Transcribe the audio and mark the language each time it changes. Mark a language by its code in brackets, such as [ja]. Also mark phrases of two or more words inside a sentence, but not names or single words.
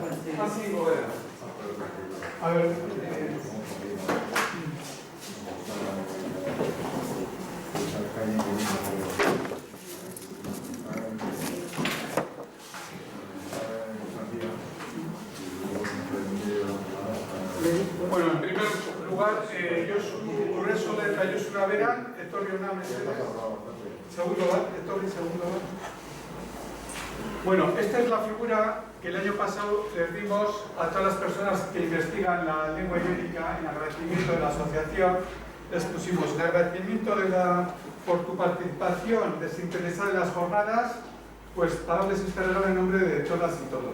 [es] Ah, sí, Bóveda. A ver. Bueno, en primer lugar, [eu] Josu Urresoleta, Josu Navera, Etorri Ona Mesedez. Segundo bat, Etorri, segundo bat. [es] Bueno, esta es la figura que el año pasado les dimos a todas las personas que investigan la lengua ibérica en agradecimiento de la asociación. Les pusimos el agradecimiento por tu participación desinteresada en las jornadas, pues para darles este regalo en nombre de todas y todos.